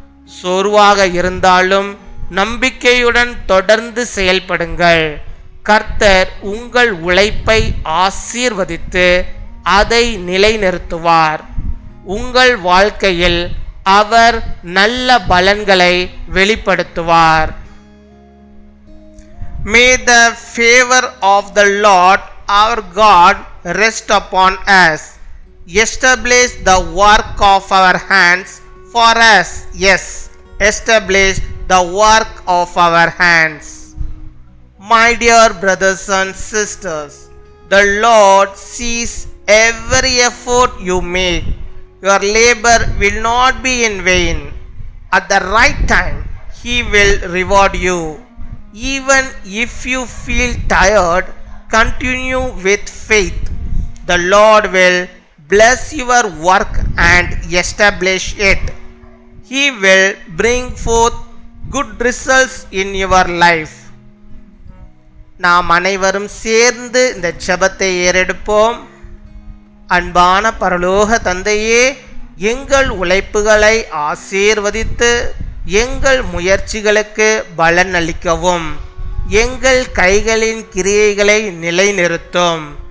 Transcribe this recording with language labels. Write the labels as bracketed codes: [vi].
[ta] சோர்வாக இருந்தாலும் நம்பிக்கையுடன் தொடர்ந்து செயல்படுங்கள். கர்த்தர் உங்கள் உழைப்பை ஆசீர்வதித்து அதை நிலைநிறுத்துவார். உங்கள் வாழ்க்கையில் அவர் நல்ல பலன்களை வெளிப்படுத்துவார். [en] May the favor of the Lord our God rest upon us. Establish the work of our hands for us. Yes, establish the work of our hands. My dear brothers and sisters, the Lord sees every effort you make. Your labor will not be in vain. At the right time, He will reward you. Even if you feel tired, continue with faith. The Lord will bless your work and establish it. He will bring forth good results in your life. [ta] நாம் அனைவரும் சேர்ந்து இந்த ஜெபத்தை ஏறெடுப்போம். அன்பான பரலோக தந்தையே, எங்கள் உழைப்புகளை ஆசீர்வதித்து எங்கள் முயற்சிகளுக்கு பலன் அளிக்கவும். எங்கள் கைகளின் கிரியைகளை நிலைநிறுத்தும்.